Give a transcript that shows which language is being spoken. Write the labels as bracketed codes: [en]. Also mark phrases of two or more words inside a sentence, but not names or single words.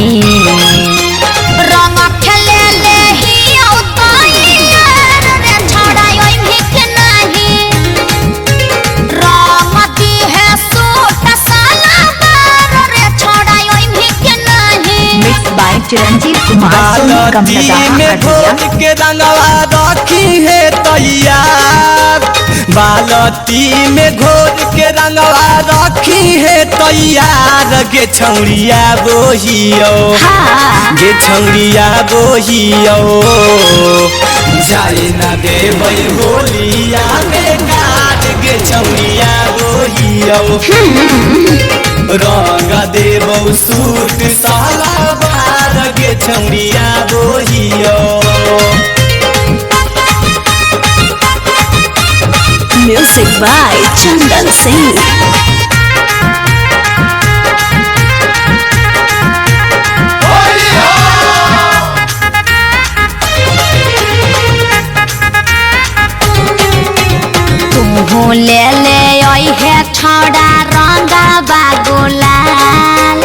[mai] रंग खेले ले ही औतैया। रे छौड़ा ओइमे के नाही। रंग दी है सूट सलवार। रे छौड़ा ओइमे के नाही। [en] mix by चिरंजीव कुमार सोनी कमरदाहा अरिया। [mai] के रंगवा रखी है तैयार, बालती में घोर के रंगवा रखी है तैयार। गे छौड़िया बोहियो, गे छौड़िया बोहियो, जाए ना देबै होलिया में काट। गे छौड़िया बोहियो, रंग देबौ सूट सलवार। गे छौड़िया बोहियो। [en] music by चंदन सिंह। [mai] तू ले ले आई है छौड़ा रंगा बागुलाल।